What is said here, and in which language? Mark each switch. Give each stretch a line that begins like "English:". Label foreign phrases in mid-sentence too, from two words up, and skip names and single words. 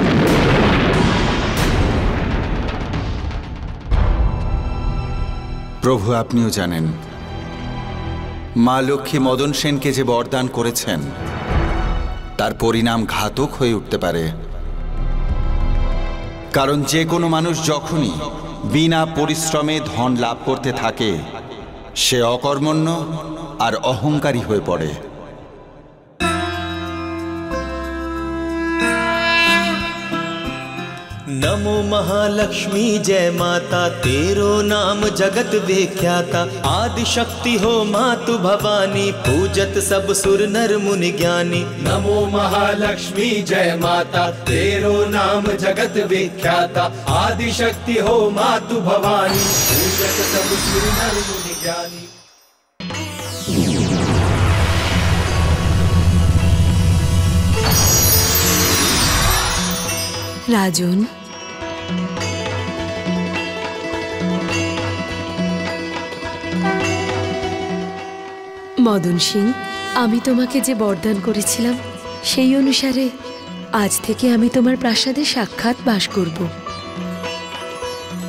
Bangla: প্রভু, আপনিও জানেন মা লক্ষ্মী মদন সেনকে যে বরদান করেছেন তার পরিণাম ঘাতক হয়ে উঠতে পারে। কারণ যে কোনো মানুষ যখনই বিনা পরিশ্রমে ধন লাভ করতে থাকে, সে অকর্মণ্য আর অহংকারী হয়ে পড়ে।
Hindi: नमो महालक्ष्मी जय माता, तेरो नाम जगत विख्याता। आदि शक्ति हो मातु भवानी, पूजत सब सुर नर मुनि ज्ञानी। नमो महालक्ष्मी जय माता, तेरो नाम जगत विख्याता। आदि शक्ति हो मातु भवानी, पूजत सब सुर नर मुनि ज्ञानी।
Bangla: রাজন, মদন সিং, আমি তোমাকে যে বরদান করেছিলাম সেই অনুসারে আজ থেকে আমি তোমার প্রাসাদে সাক্ষাৎ বাস করব।